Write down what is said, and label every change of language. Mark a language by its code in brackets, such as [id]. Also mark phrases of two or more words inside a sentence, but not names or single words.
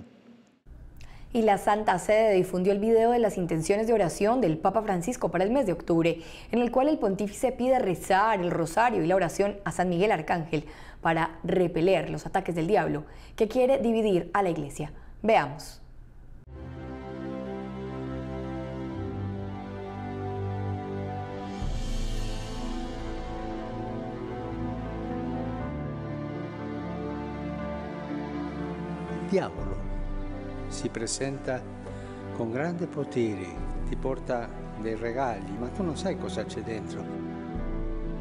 [es] Y la Santa Sede difundió el video de las intenciones de oración del Papa Francisco para el mes de octubre, en el cual el pontífice pide rezar el rosario y la oración a San Miguel Arcángel para repeler los ataques del diablo, que quiere dividir a la Iglesia. Veamos. [it] Il diavolo si presenta con grande potere, ti porta dei regali, ma tu non sai cosa c'è dentro.